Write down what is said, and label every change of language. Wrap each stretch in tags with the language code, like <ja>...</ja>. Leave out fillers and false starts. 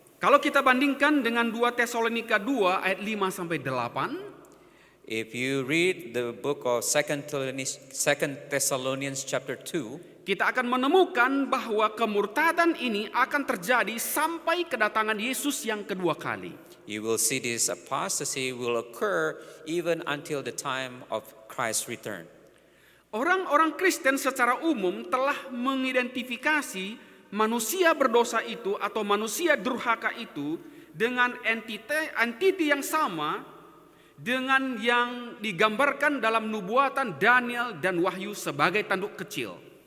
<id>Kalau kita bandingkan dengan 2 Tesalonika 2 ayat 5 sampai 8,</id> <en>if you read the book of 2 Thessalonians chapter 2,</en> <id>kita akan menemukan bahwa kemurtadan ini akan terjadi sampai kedatangan Yesus yang kedua kali.</id> <en>you will see this apostasy will occur even until the time of Christ's return.</en> <id>Orang-orang Kristen secara umum telah mengidentifikasi manusia berdosa itu atau manusia durhaka itu dengan entiti yang sama dengan yang digambarkan dalam nubuatan Daniel dan Wahyu sebagai tanduk kecil.</id>